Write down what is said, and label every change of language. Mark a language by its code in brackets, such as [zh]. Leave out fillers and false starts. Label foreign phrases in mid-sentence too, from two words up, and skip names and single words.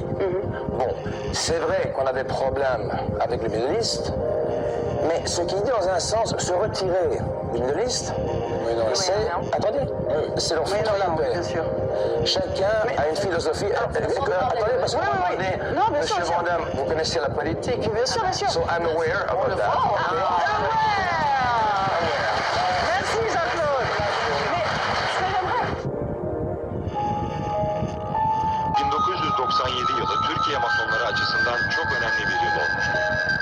[fr] Bon, c'est vrai qu'on a des problèmes avec le [en] Middle East, [fr] mais ce qui dit dans un sens, se retirer du [en] Middle East, [fr] c'est... Attendez, c'est leur foutre la paix. Chacun a une philosophie... Attendez, parce que Monsieur Van Damme, vous connaissez la politique. Bien sûr, bien sûr. [en] So I'm aware about that. [fr] Merci Jean-Claude. Mais ce que j'aimerais... [tr] 1997 yılı Türkiye Masonları açısından çok önemli bir yıl olmuştur.